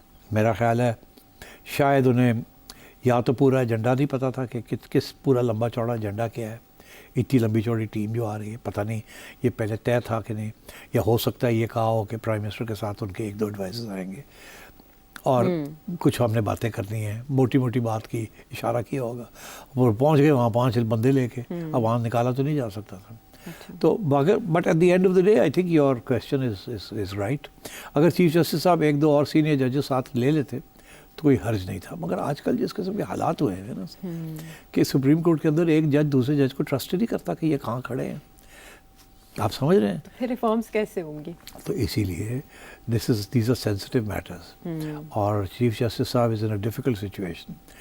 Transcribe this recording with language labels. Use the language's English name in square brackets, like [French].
[Urdu] میرا خیال ہے شاید انہیں یا تو پورا ایجنڈا نہیں پتہ تھا کہ کس پورا لمبا چوڑا ایجنڈا کیا ہے. اتنی لمبی چوڑی ٹیم جو آ رہی ہے پتہ نہیں یہ پہلے طے تھا کہ نہیں، یا ہو سکتا ہے یہ کہا ہو کہ پرائم منسٹر کے ساتھ ان کے ایک دو ایڈوائزرز آئیں گے اور کچھ ہم نے باتیں کرنی ہیں، موٹی موٹی بات کی اشارہ کیا ہوگا. وہ پہنچ گئے وہاں 5 بندے لے کے، اب وہاں نکالا تو نہیں جا سکتا تھا. [English] تو but at the end of the day I think your question is right. [Urdu] اگر چیف جسٹس صاحب ایک دو اور سینئر ججز ساتھ لے لیتے تو کوئی حرج نہیں تھا. مگر آج کل جس قسم کے حالات ہوئے ہیں نا کہ سپریم کورٹ کے اندر ایک جج دوسرے جج کو ٹرسٹ نہیں کرتا کہ یہ کہاں کھڑے ہیں. آپ سمجھ رہے ہیں؟ تو پھر ریفارمز کیسے ہوں گی؟ تو اسی لیے [English] These are sensitive matters اور chief justice صاحب is in a difficult situation.